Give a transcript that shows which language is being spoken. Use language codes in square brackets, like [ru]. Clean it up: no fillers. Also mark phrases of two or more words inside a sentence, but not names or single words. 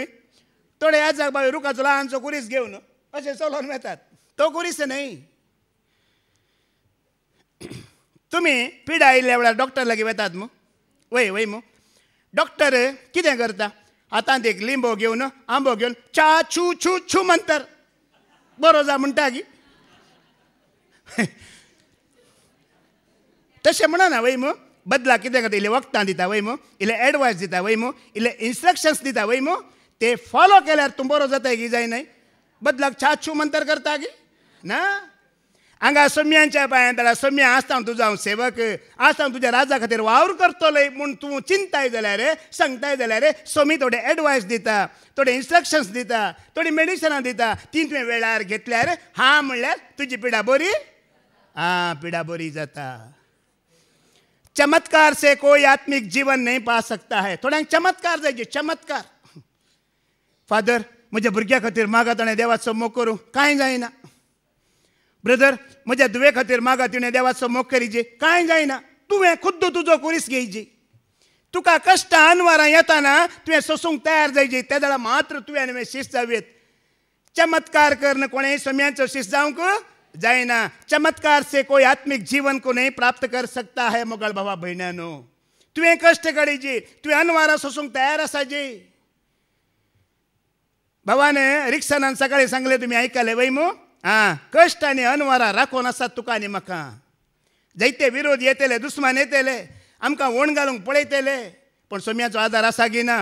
[kok] थोडे याजाक भाव रुखाचो ल्हानसो कुरीस घेवन अशें चलोवन वेतात. तो कुरीस न्हय. तुमी पिडा आयिल्ल्या वेळार डॉक्टर लागीं वेतात मू? वय मू. डॉक्टर कितें करता? हातांत एक लिंबो घेवन, आंबो घेवन चा छू छू छू म्हणटार बरो जा म्हणटा गी. तशें म्हणना वय मू. बदला कितें करता? इल्लें वखदां दिता वय मू, इल्लें एडवायस दिता वय मू, इल्लें इन्स्ट्रक्शन्स दिता वय मू. ते फॉलो केल्यार तूं बरो जाताय गी जायनाय. बदलाक चा छू म्हणटार करता गी ना. हांगा सोम्यांच्या पांयां धाडा. सोम्या आसता तुजो हांव सेवक, आसता तुज्या राजा खातीर वावर करतलो म्हूण तूं चिंताय जाल्यार, सांगताय जाल्यार सोमी थोडे एडवायस दिता, थोडे इन्स्ट्रक्शन्स दिता, थोडी मेडिसनां दिता. ती तुवें वेळार घेतल्यार हां म्हणल्यार तुजी पिडा बरी. पिडा बरी जाता. [hi] चमत्कार से कोई आत्मिक जीवन नहीं पा सकता है. [kok] थोड्यांक चमत्कार जाय. चमत्कार. फादर म्हज्या भुरग्या खातीर मागा ताणें देवाचो मोग करूं. कांय जायना. ब्रदर म्हज्या दुवे खातीर मागा तिणें देवाचो मोग करीचे. कांय जायना. तुवें खुद्द तुजो कुरीस घेयची. तुका कश्ट अनवरां येताना तुवें सोसूंक तयार जायची. त्या जाल्यार मात्र तुवें आनी शीस जावेत. चमत्कार करन कोणें सोम्याचो शीस जावंक जायना. [hi] चमत्कार से कोई आत्मिक जीवन को नहीं प्राप्त कर सकता है [kok] मोगाळ भावा भयण्यानो. तुवें कश्ट काडीची. तुवें अनवरां सोसूंक तयार आसाची. भावान रिक्षानान सकाळीं सांगलें, तुमी आयकलें वय मू. कश्ट आनी अनवरां राखून आसात तुका आनी म्हाका. जायते विरोध येतले, दुस्मान येतले, आमकां वण घालूंक पळयतले, पूण सोम्याचो आदार आसा गी ना.